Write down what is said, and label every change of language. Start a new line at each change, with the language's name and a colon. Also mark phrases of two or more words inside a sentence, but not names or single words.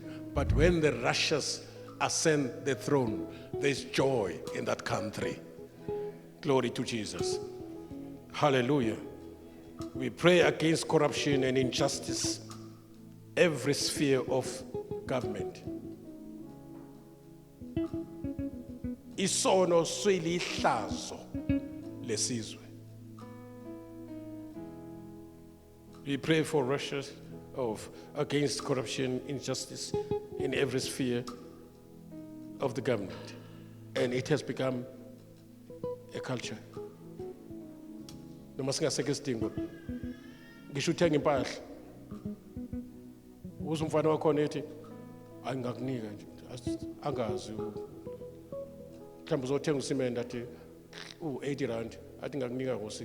English: But when the righteous ascend the throne, there's joy in that country. Glory to Jesus. Hallelujah. We pray against corruption and injustice, every sphere of government.
Zulu: isono silihlazo lesizwe.
English: We pray for Russia against corruption, injustice in every sphere of the government. And it has become a culture.
Zulu: Noma singasekho isidingo. Ngisho uthenga impahla. Uze umfana wakhona ethi angakunika nje. Angazi. Mhlawumbe uzothenga usimende athi u80 athi ngakunika ngo60.